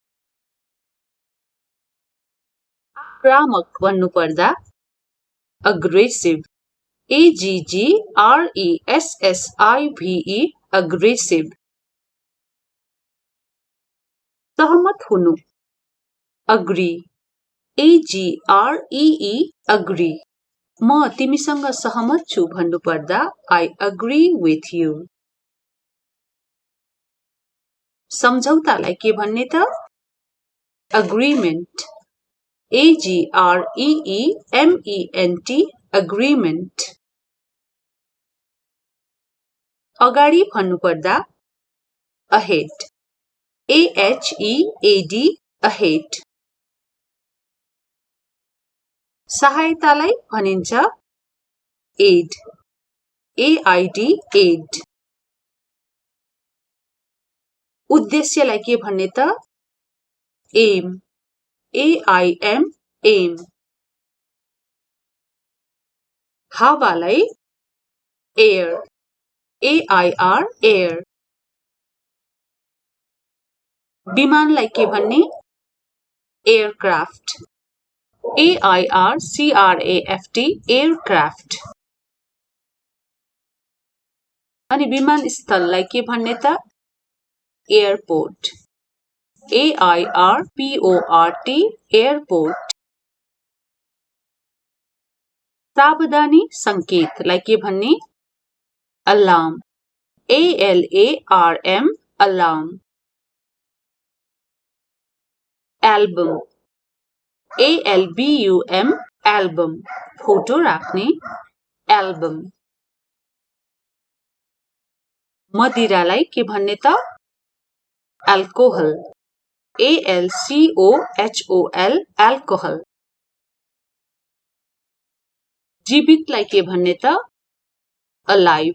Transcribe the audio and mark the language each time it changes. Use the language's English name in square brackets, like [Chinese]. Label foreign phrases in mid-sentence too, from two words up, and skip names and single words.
[Nepali] आक्रामक भन्नुपर्दा [English] aggressive, AGGRESSIVE, aggressive. [Nepali] सहमत हुनु [English] agree, AGREE, agree. [Nepali] म तिमीसँग सहमत छु भन्नुपर्दा [English] I agree with you। [Nepali] सम्झौतालाई के भन्ने त [English] agreement, AGREEMENT, agreement. [Nepali] अगाडि भन्नुपर्दा ahead. [English] AHEAD ahead. [Nepali] सहायतालाई भनिन्छ aid. [English] AID aid. [Nepali] उद्देश्यलाई के भन्ने त aim. [English] AIM aim. हावालाई air. AIR air. [Nepali] विमानलाई के भन्ने aircraft. [English] AIRCRAFT aircraft. [Nepali] अनि विमानस्थललाई के भन्ने त airport. [English] AIRPORT airport. [Nepali] सावधानी संकेतलाई के भन्ने alarm. [English] ALARM alarm. album. ALBUM album. [Nepali] फोटो राख्ने album. मदिरालाई के भन्ने त alcohol. [English] ALCOHOL alcohol. [Nepali] जीवितलाई के भन्ने त alive.